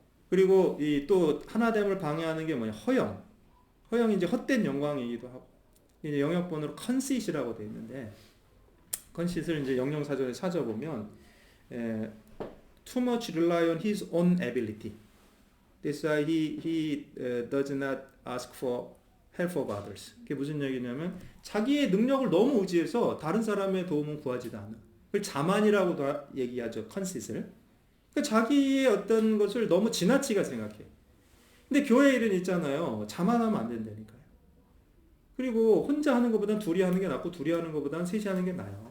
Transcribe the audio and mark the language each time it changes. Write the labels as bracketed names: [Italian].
[Korean] 그리고 이 또 하나됨을 방해하는 게 뭐냐? 허영. 허영이 이제 헛된 영광이기도 하고. 이제 영역본으로 conceit이라고 되어 있는데, conceit을 이제 영영사전에 찾아보면, [English] too much rely on his own ability. That's why he does not ask for help of others. [Korean] 그게 무슨 얘기냐면 자기의 능력을 너무 의지해서 다른 사람의 도움을 구하지도 않아. 그걸 자만이라고도 얘기하죠. conceit을. 그러니까 자기의 어떤 것을 너무 지나치게 생각해. 근데 교회 일은 있잖아요. 자만하면 안 된다니까요. 그리고 혼자 하는 것보단 둘이 하는 게 낫고 둘이 하는 것보단 셋이 하는 게 나아요.